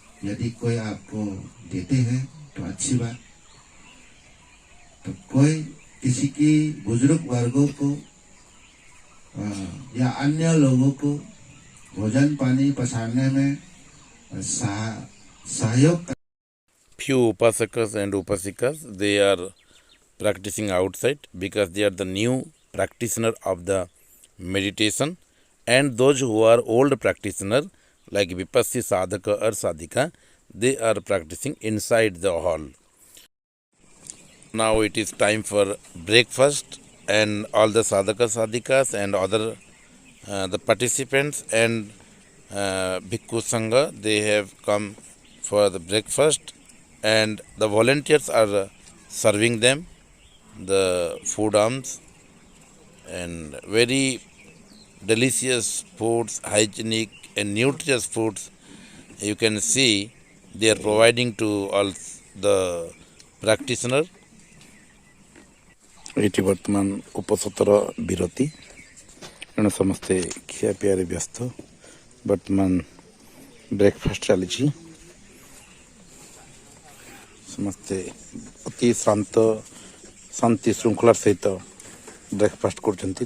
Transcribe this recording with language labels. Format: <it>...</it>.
<hi>यदि कोई आपको देते हैं तो अच्छी बात। तो कोई किसी की बुजुर्ग वर्गों को या अन्य लोगों को भोजन पानी पसारने में सहयोग।</hi> <en>Few upasakas and upasikas, they are practicing outside because they are the new practitioner of the meditation, and those who are old practitioner like Vipassi sadhaka or sadhika, they are practicing inside the hall. Now it is time for breakfast, and all the sadhaka sadhikas and other the participants and bhikkhu sangha, they have come for the breakfast, and the volunteers are serving them the food arms and very delicious foods, hygienic and nutritious foods. You can see they are providing to all the practitioner.</en> <or>ଏଇଠି ବର୍ତ୍ତମାନ ଉପସତର ବିରତି, ଏଣୁ ସମସ୍ତେ ଖିଆପିଆରେ ବ୍ୟସ୍ତ। ବର୍ତ୍ତମାନ breakfast ଚାଲିଛି। ସମସ୍ତେ ଅତି ଶାନ୍ତି ଶୃଙ୍ଖଳାର ସହିତ ବ୍ରେକଫାଷ୍ଟ କରୁଛନ୍ତି।</or>